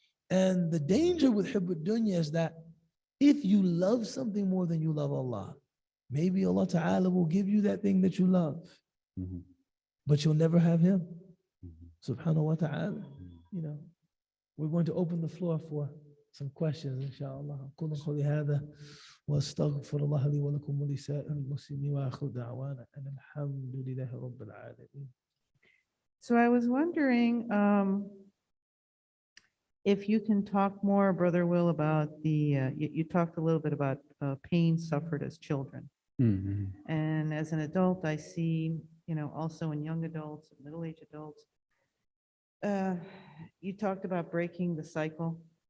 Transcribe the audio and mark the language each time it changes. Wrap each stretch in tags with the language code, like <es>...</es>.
<en>And the danger with hibbud dunya is that if you love something more than you love Allah, maybe Allah Ta'ala will give you that thing that you love, but you'll never have Him. Subhanahu wa ta'ala. We're going to open the floor for some questions, inshallah.</en> <ar>أقول قولي هذا وأستغفر الله لي ولكم ولسائر المسلمين وآخر دعوانا أن الحمد لله رب العالمين.</ar> <en>So I was wondering if you can talk more, Brother Will, about you talked a little bit about pain suffered as children. And as an adult, I see, also in young adults, middle-aged adults, you talked about breaking the cycle.</en>